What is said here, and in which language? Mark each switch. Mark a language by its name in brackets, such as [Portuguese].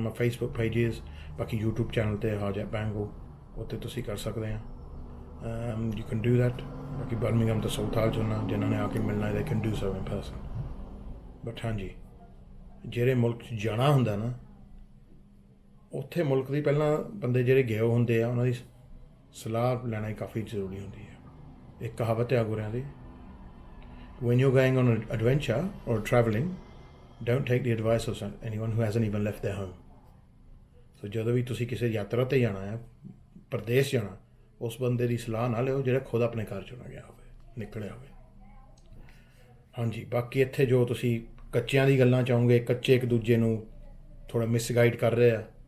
[Punjabi] ਮੈਂ Facebook pages, ਬਾਕੀ YouTube channel 'ਤੇ ਹਾਰਜੈਪ ਬੈਂਗੋ, ਉੱਤੇ ਤੁਸੀਂ ਕਰ ਸਕਦੇ ਆ। [English] You can do that. [Punjabi] ਬਾਕੀ ਬਰਮਿੰਘਮ ਤੋਂ ਸਾਊਥ ਹਾਲ 'ਚ ਹੁੰਦਾ, ਜਿਨ੍ਹਾਂ ਨੇ ਆ ਕੇ ਮਿਲਣਾ [English] ਦੇ can do so in person. [Punjabi] But ਹਾਂਜੀ, ਜਿਹੜੇ ਮੁਲਕ 'ਚ ਜਾਣਾ ਹੁੰਦਾ ਨਾ, ਉੱਥੇ ਮੁਲਕ ਦੀ ਪਹਿਲਾਂ ਬੰਦੇ ਜਿਹੜੇ ਗਏ ਹੁੰਦੇ ਆ, ਉਹਨਾਂ ਦੀ ਸਲਾਹ ਲੈਣਾ ਹੀ ਕਾਫੀ ਜ਼ਰੂਰੀ ਹੁੰਦੀ ਹੈ। ਇੱਕ ਕਹਾਵਤ ਹੈ ਗੁਰਿਆਂ ਦੀ, [English] when you're going on an adventure or traveling, don't take the advice of anyone who hasn't even left their home. [Punjabi] So ਜਦੋਂ ਵੀ ਤੁਸੀਂ ਕਿਸੇ ਯਾਤਰਾ 'ਤੇ ਜਾਣਾ ਹੈ, ਪ੍ਰਦੇਸ਼ ਜਾਣਾ, ਉਸ ਬੰਦੇ ਦੀ ਸਲਾਹ ਨਾ ਲਿਓ ਜਿਹੜਾ ਖੁਦ ਆਪਣੇ ਘਰ 'ਚੋਂ ਨਾ ਗਿਆ ਹੋਵੇ, ਨਿਕਲਿਆ ਹੋਵੇ। ਹਾਂਜੀ, ਬਾਕੀ ਇੱਥੇ ਜੋ ਤੁਸੀਂ ਕੱਚਿਆਂ ਦੀ ਗੱਲਾਂ ਚਾਹੋਗੇ, ਕੱਚੇ ਇੱਕ ਦੂਜੇ ਨੂੰ ਥੋੜ੍ਹਾ ਮਿਸਗਾਈਡ ਕਰ ਰਹੇ ਆ।